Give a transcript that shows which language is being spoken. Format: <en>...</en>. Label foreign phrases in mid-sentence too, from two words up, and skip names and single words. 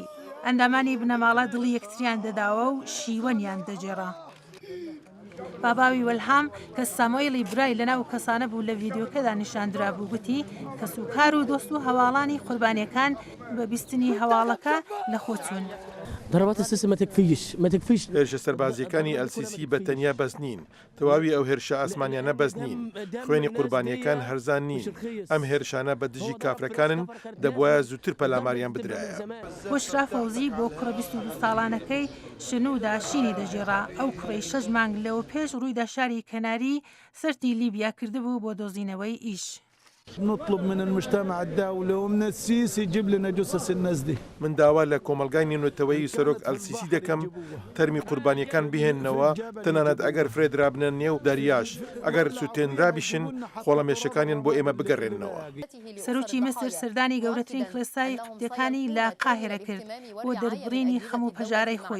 <ckb>ئەندامانی بنەماڵە دڵی یەکتریان دەداوە و شیوەنیان دەجێڕا. باباوی وەلهام کە سامۆیلی برای لەناو کەسانە بوو لە ڤیدیۆکەدا نیشاندرا بوو گوتی کە سوکار و دۆست و هەواڵانی قوربانیەکان بە بیستنی هەواڵەکە لە خۆچوون.</ckb> <ar>ضربات السيسي ما تكفيش</ar> <ckb>هێرشە سەربازیەکانی ئەلسیسی بە تەنیا بەس نین تەواوی ئەو هێرشە ئاسمانیانە بەس نین خوێنی قوربانیەکان هەرزان نین ئەم هێرشانە بە دژی کافرەکانن دەبواە زووتر پەلاماریان بدرایە. بۆشرا فەوزی بۆ کوڕە 22 ساڵانەکەی شنوودا شینی دەژێڕا ئەو کوڕی 6 مانگ لەوە پێش ڕوویدا شاری کەناری سەرتی لیبیا کردبوو بۆ دۆزینەوەی ئیش.</ckb> <ar>نطلب من المجتمع الدولي ومن السيسي يجيب لنا جثث الناس دي.</ar> <ckb>من داوا لە کۆمەلگای نێونەتەوەیی سەرۆک ئەلسیسی دەکەم تەرمی قوربانیەکان بهێننەوە تەنانەت ئەگەر فرێد رابنە نێو دەریاش ئەگەر سوتێنرابیشن خۆڵەمێشەکانیان بۆ ئێمە بگەڕێننەوە. سەرۆکی مەسر سەردانی گەورەترین کڵێسای قوپتیەکانی لە قاهرە کرد بۆ دەربڕینی خەم و پەژارەی خۆی.</ckb>